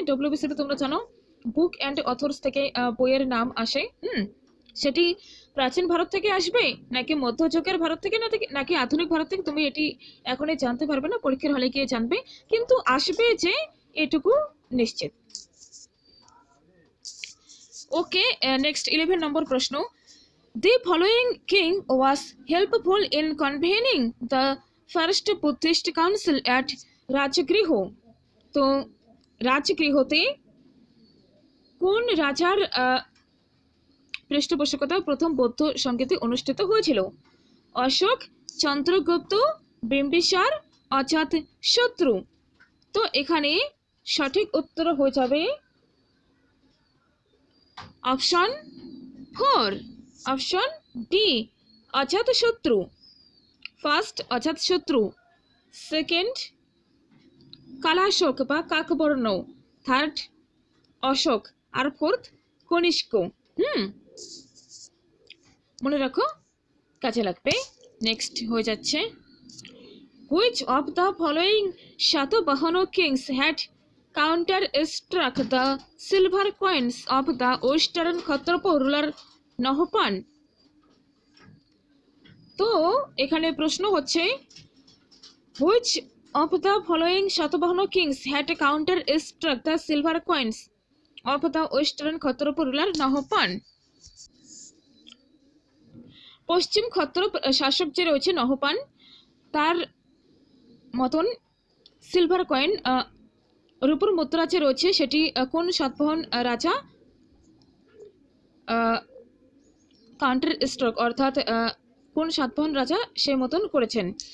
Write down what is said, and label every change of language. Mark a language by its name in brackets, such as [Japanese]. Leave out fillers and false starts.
[Bangla] WB সেটে তোমরা জানো বুক অ্যান্ড অথর্স থেকে বইয়ের নাম আসে। সেটি প্রাচীন ভারত থেকে আসবে নাকি মধ্যযুগের ভারত থেকে নাকি আধুনিক ভারত থেকে, তুমি এটি এখনই জানতে পারবে না, পরীক্ষার হলে গিয়ে জানবে, কিন্তু আসবে যে এটুকু নিশ্চিত। ওকে, নেক্সট 11 নম্বর প্রশ্ন। [English] The following king was helpful in convening the first Buddhist council at Rajagriha. [Bangla] তো রাজগৃহতে কোন রাজার পৃষ্ঠপোষকতা প্রথম বৌদ্ধ সংগীতি অনুষ্ঠিত হয়েছিল? অশোক, চন্দ্রগুপ্ত, বিম্বিসার, অজাতশত্রু। তো এখানে সঠিক উত্তর হয়ে যাবে অপশন 4, অপশন ডি, অজাতশত্রু। ফার্স্ট অজাতশত্রু, সেকেন্ড কালাশোক বা কাকবর্ণ, থার্ড অশোক, আর ফোর্থ কনিষ্ক। মনে রাখো, কাজে লাগবে। নেক্সট হয়ে যাচ্ছে [English] which of the following Satavahana kings had counter-struck the silver coins of the western Khatrapa ruler Nahapan? [Bangla] তো এখানে প্রশ্ন হচ্ছে [English] which of the following Satavahana kings had counter-struck the silver coins of the western Kshatrapa ruler Nahapana. [Bangla] পশ্চিম ক্ষত্রপ শাসক যে রয়েছে নহপান, তার মতন silver coin রূপোর মুদ্রা যে রয়েছে সেটি কোন সাতবাহন রাজা কাউন্টার স্ট্রোক অর্থাৎ কোন সাতবাহন রাজা সে মতন করেছেন।